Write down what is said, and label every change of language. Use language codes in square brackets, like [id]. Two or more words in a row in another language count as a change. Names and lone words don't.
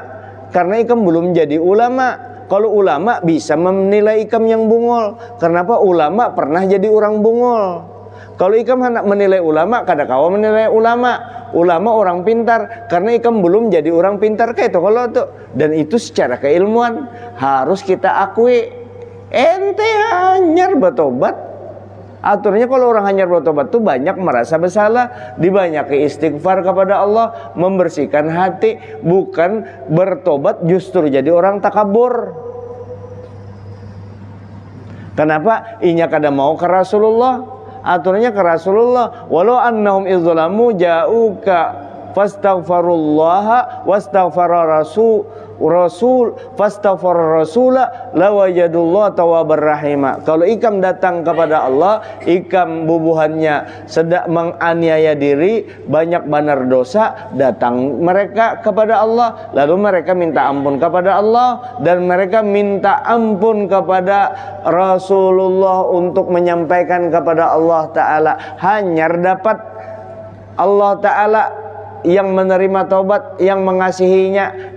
[bjn] Karena ikam belum jadi ulama. Kalau ulama bisa menilai ikam yang bungul. Kenapa? Ulama pernah jadi orang bungul. Kalau ikam hendak menilai ulama, kada kawa menilai ulama. Ulama orang pintar, karena ikam belum jadi orang pintar kayak itu kalau tuh. [id] Dan itu secara keilmuan harus kita akui. [bjn] Ente hanyar bertobat. Aturnya kalau orang hanyar bertobat tuh banyak merasa bersalah, dibanyaki istighfar kepada Allah, membersihkan hati, bukan bertobat justru jadi orang takabur. Kenapa? Inya kada mau ke Rasulullah. Aturnya ke Rasulullah, [ar] ولو أنهم إذ ظلموا جاءوك فاستغفروا الله واستغفر الرسول فاستغفر الرسول لوجدوا الله توابا رحيما. [bjn] Kalau ikam datang kepada Allah, ikam bubuhannya sedang menganiaya diri, banyak benar dosa, datang mereka kepada Allah, lalu mereka minta ampun kepada Allah, dan mereka minta ampun kepada Rasulullah untuk menyampaikan kepada Allah Ta'ala. Hanyar dapat Allah Ta'ala yang menerima taubat, yang mengasihinya.